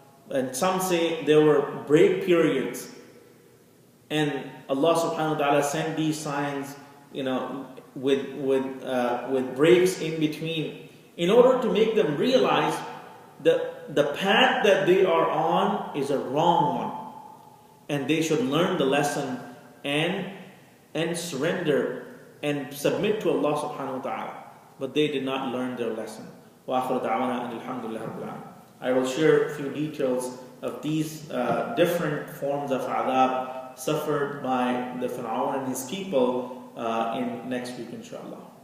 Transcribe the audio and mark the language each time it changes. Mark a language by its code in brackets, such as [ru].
[en] And some say there were break periods. And Allah subhanahu wa ta'ala sent these signs, with breaks in between, in order to make them realize that the path that they are on is a wrong one. And they should learn the lesson and surrender and submit to Allah subhanahu wa ta'ala. But they did not learn their lesson. [ar] وآخر دعوانا أن الحمد لله رب العالمين. [en] I will share a few details of these different forms of adab suffered by the Fir'aun and his people in next week, inshallah.